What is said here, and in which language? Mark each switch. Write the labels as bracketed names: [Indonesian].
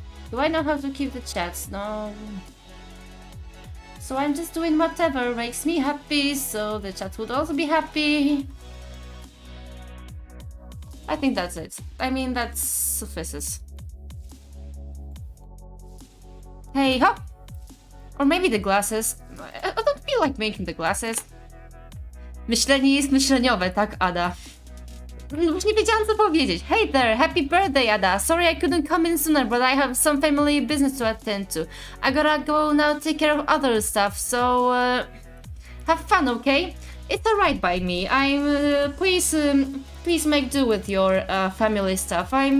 [English] Do I know how to keep the chats? No. So I'm just doing whatever makes me happy, so the chat would also be happy. I think that's it. I mean, that suffices. Hey hop! Or maybe the glasses. I don't feel like making the glasses. [Polish] Myślenie jest myśleniowe, tak, Ada? Już nie wiedziałam, co powiedzieć. [English] Hey there, happy birthday, Ada. Sorry I couldn't come in sooner, but I have some family business to attend to. I gotta go now take care of other stuff, so have fun, okay? It's alright by me. Please make do with your family stuff.